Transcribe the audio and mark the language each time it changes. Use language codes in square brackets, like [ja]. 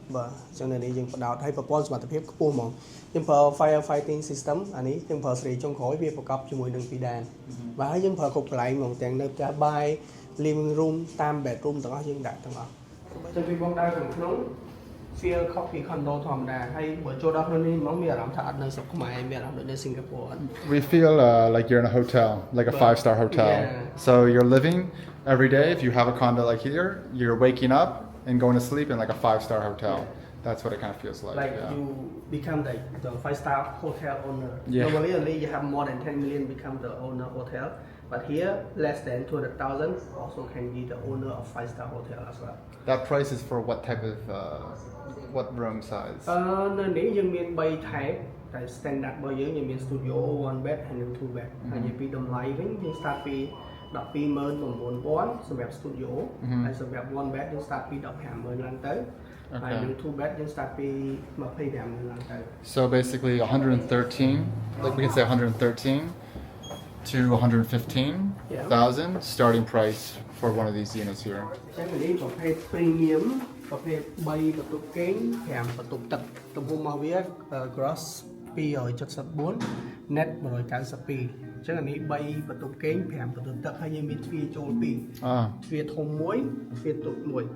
[km] បាទអញ្ចឹងនៅនេះយើងបដោតឲ្យប្រព័ន្ធសមត្ថភាពខ្ពស់ហ្មងយើងប្រើ fire fighting system អានេះយើងប្រើសេរីចុងក្រោយវាប្រកបជាមួយនឹងពីដានបាទហើយយើងប្រើគ្រប់កន្លែងហ្មងទាំងនៅផ្ទះបាយ living room តាម bedroom ទាំងអស់យើងដាក់ទាំងអស់ចឹងពីបងដើរខាងក្នុង feel copy condo ធម្មតាហើយបើចូលដល់ក្នុងនេះហ្មងមានអារម្មណ៍ថាអត់នៅស្រុកខ្មែរមានអារម្មណ៍ដូចនៅ Singapore អត់ [en] We feel like you're in a hotel, like a 5-star hotel. Yeah. So you're living every day. If you have a condo like here, you're waking up and going to sleep in like a 5-star hotel. That's what it kind of feels like. Like yeah. you become the 5-star hotel owner. Yeah. Normally only you have more than 10 million become the owner hotel. But here less than 200,000 also can be the owner of 5-star hotel as well. That price is for what type of what room size? [km] នៅនេះយើងមាន3 type តែ standard របស់យើងមាន studio 1 bed ហើយនិង 2 bed ហើយនិយាយពីតម្លៃវិញយើង start ពី 129,000 សម្រាប់ studio ហើយសម្រាប់ 1 bed យើង start ពី 15,000 ឡើងទៅហើយនិង 2 bed យើង start ពី 25,000 ឡើងទៅ [en] So basically 113, like we can say 113 to 115,000 starting price for one of these units here. [km] ចឹងនេះប្រភេទ premium ប្រភេទ3បន្ទប់គេង5បន្ទប់ទឹកទំហំរបស់វា gross 274 net 192ចឹងអានេះ3បន្ទប់គេង5បន្ទប់ទឹកហើយយើងមានទ្វារចូល2 Ah, ទ្វារធំមួយទ្វារតូចមួយ